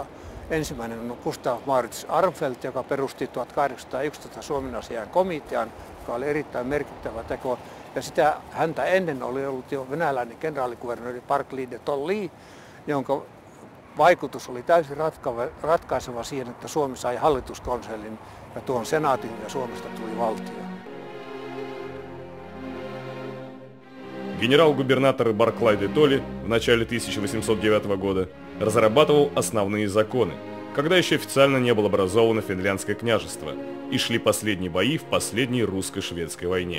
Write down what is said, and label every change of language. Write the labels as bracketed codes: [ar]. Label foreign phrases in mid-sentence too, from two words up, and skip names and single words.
[fi] Ensimmäinen on Gustav Maurits Armfeldt, joka perusti 1811 Suomen asian komitean, joka oli erittäin merkittävä teko. Ja häntä ennen oli ollut jo venäläinen kenraalikuvernööri Barclay de Tolly, jonka vaikutus oli täysin ratkaiseva siihen, että Suomi sai hallituskonsellin ja tuon senaatin ja Suomesta tuli valtio. [ru] Генерал-губернатор Барклай де Толли в начале 1809 года разрабатывал основные законы, когда еще официально не было образовано финляндское княжество и шли последние бои в последней русско-шведской войне.